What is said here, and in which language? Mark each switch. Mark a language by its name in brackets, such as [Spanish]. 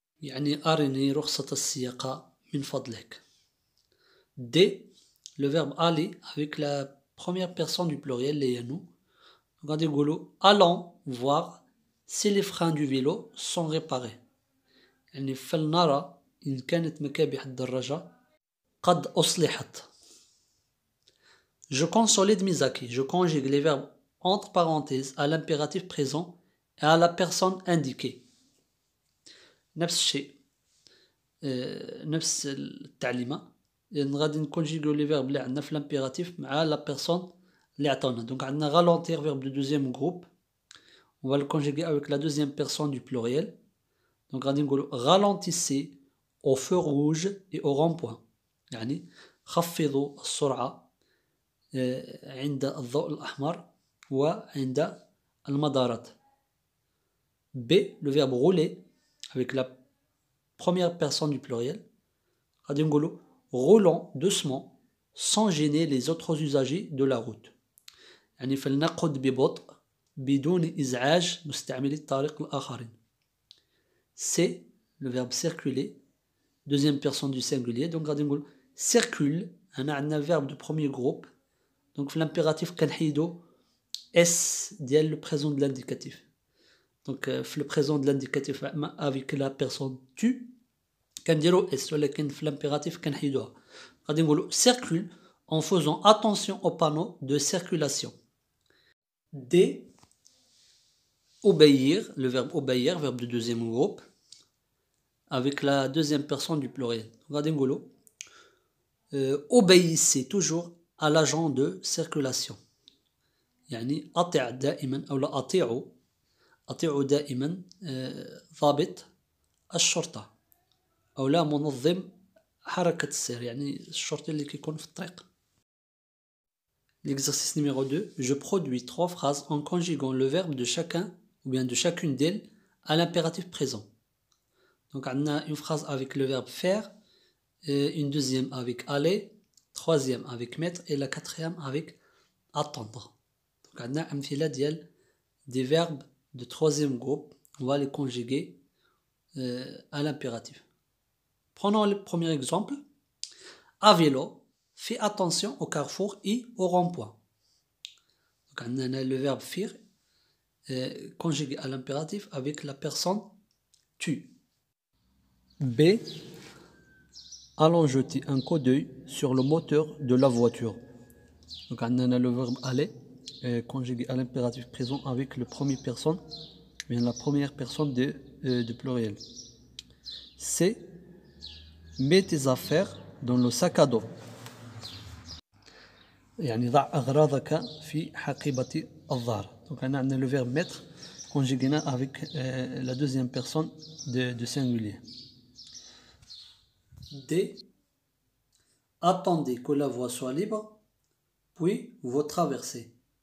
[Arabic] يعني أرني رخصة السياقة من فضلك. [French] D, le verbe aller avec la première personne du pluriel les nous. Donc on dit allons voir si les freins du vélo sont réparés. [Arabic] يعني فلنرى إن كانت مكابح الدراجة قد أصلحت. [French] Je consolide mes acquis. Je conjugue les verbes entre parenthèses à l'impératif présent et à la personne indiquée. [Arabic] نفس الشيء نفس التعليمة غادي نكونجيغو لي فيرب اللي عندنا في l'impératif مع la personne اللي عطاونا. [French] Donc [Arabic] عندنا [French] ralentir verbe de deuxième groupe. On va le conjuguer avec la deuxième personne du pluriel. Donc [Arabic] غادي نقولو [French] ralentissez au feu rouge et au rond-point. [Arabic] يعني خفضوا السرعة عند الضوء الأحمر وعند المدارات. [French] B, le verbe rouler avec la première personne du pluriel. [Arabic] غادي نقولوا [French] roulons doucement sans gêner les autres usagers de la route. [Arabic] يعني فلنقود ببطء بدون إزعاج مستعملي الطريق الآخرين. [French] C, le verbe circuler, deuxième personne du singulier. Donc [Arabic] غادي نقول [French] circule. [Arabic] أنا عندنا [French] verbe de premier groupe. Donc l'impératif [Arabic] كنحيدو S ديال [French] le présent de l'indicatif. Donc le présent de l'indicatif avec la personne tu [Arabic] كنديرو S ولكن في [French] l'impératif [Arabic] كنحيدوها. غادي نقولو [French] circule en faisant attention au panneau de circulation. D, obéir, le verbe obéir, verbe de deuxième groupe avec la deuxième personne du pluriel. [Arabic] غادي نقولو [French] obéissez toujours à l'agent de circulation. [Arabic] يعني أطع دائما أو لا أطيعوا دائما ضابط الشرطة أو لا منظم حركة السير يعني الشرطي اللي كيكون في الطريق. [French] L'exercice numéro 2, je produis 3 phrases en conjuguant le verbe de chacun ou bien de chacune d'elles à l'impératif présent. Donc on a une phrase avec le verbe faire, une deuxième avec aller, troisième avec mettre et la quatrième avec attendre. Donc on a [Arabic] أمثلة ديال [French] des verbes de troisième groupe, on va les conjuguer à l'impératif. Prenons le premier exemple. À vélo, fais attention au carrefour et au rond-point. Donc on a le verbe faire conjugué à l'impératif avec la personne tu. B, allons jeter un coup d'œil sur le moteur de la voiture. Donc on a le verbe aller conjugué à l'impératif présent avec le premier personne, bien la première personne de pluriel. C, mets tes affaires dans le sac à dos. [Arabic] يعني ضع أغراضك في حقيبة الظهر. [French] Donc on a le verbe mettre conjugué avec la deuxième personne de singulier. D, attendez que la voie soit libre, puis vous traversez.